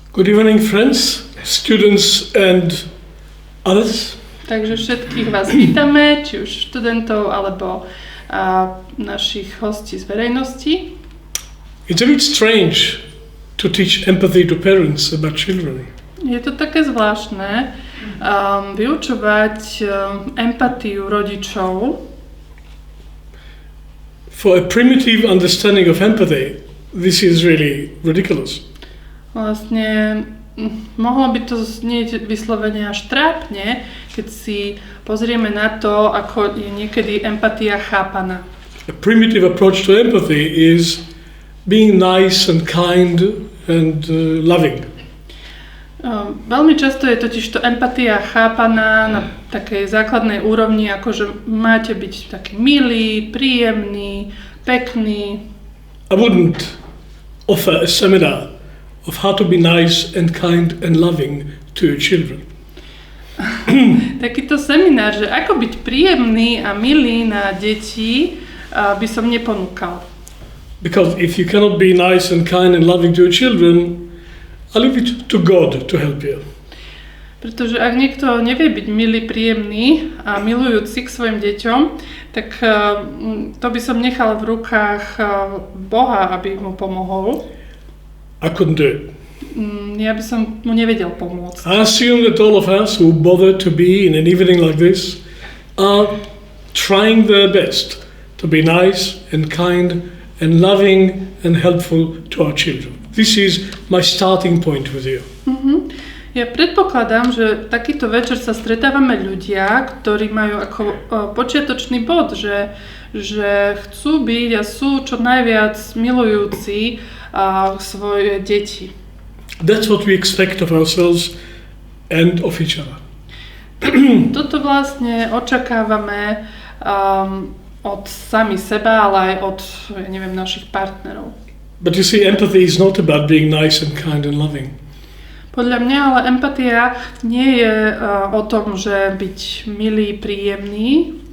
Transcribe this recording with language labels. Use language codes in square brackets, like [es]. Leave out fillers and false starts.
[en] Good evening, friends, students and others. [sk] Takže všetkých vás vítame, či už študentov alebo našich hostí z verejnosti. [en] It's a bit strange to teach empathy to parents about children. [sk] Je to také zvláštne vyučovať empatiu rodičov. [en] For a primitive understanding of empathy, this is really ridiculous. [sk] Vlastne mohlo by to znieť vyslovene až trápne, keď si pozrieme na to, ako je niekedy empatia chápaná. [en] A primitive approach to empathy is being nice and kind and loving. [sk] Veľmi často je totižto empatia chápaná na takej základnej úrovni, ako že máte byť taký milý, príjemný, pekný. [en] I wouldn't offer a seminar of how to be nice and kind and loving to your children. [sk] Takýto seminár, že ako byť príjemný a milý na deti, by som neponúkal. [en] Because if you cannot be nice and kind and loving to your children, I leave it to God to help you. [sk] Pretože ak niekto nevie byť milý, príjemný a milujúci k svojim deťom, tak to by som nechal v rukách Boha, aby mu pomohol. [en] I couldn't do it. [sk] Ja by som mu nevedel pomôcť. [en] I assume that all of us who bother to be in an evening like this are trying their best to be nice and kind and loving and helpful to our children. This is my starting point with you. [sk] Ja predpokladám, že takýto večer sa stretávame ľudia, ktorí majú ako počiatočný bod, že chcú byť a sú čo najviac milujúci svoje deti. [en] That's what we expect of ourselves and of each other. [sk] Toto vlastne očakávame od sami seba, ale aj od, našich partnerov. [en] But you see, empathy is not about being nice and kind and loving. [sk] Podľa mňa ale empatia nie je o tom, že byť milý, príjemný.